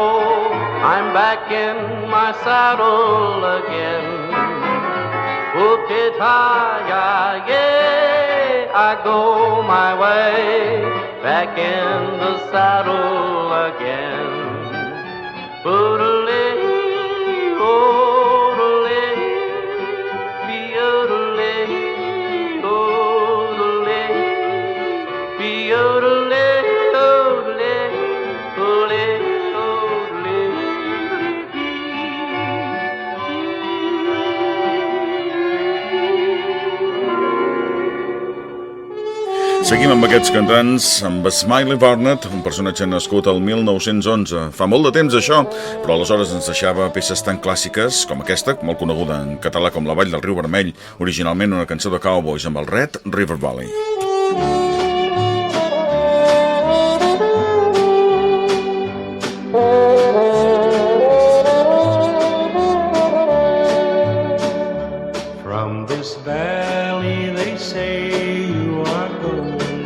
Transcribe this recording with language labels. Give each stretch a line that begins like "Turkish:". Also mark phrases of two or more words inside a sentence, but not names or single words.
English: I'm back in my saddle again. Whoopee-tie-yi, yeah, I go my way. Back in the saddle again. Oodle-lee, oodle-lee, be-oodle-lee, oodle-lee, be-oodle-lee.
Catalan: Seguim amb aquests cantants, amb Smiley Burnette, un personatge nascut al 1911. Fa molt de temps, això, però aleshores ens deixava peces tan clàssiques com aquesta, molt coneguda en català com La Vall del Riu Vermell, originalment una cançó de Cowboys amb el Red River Valley.
English: From this valley they say you are going.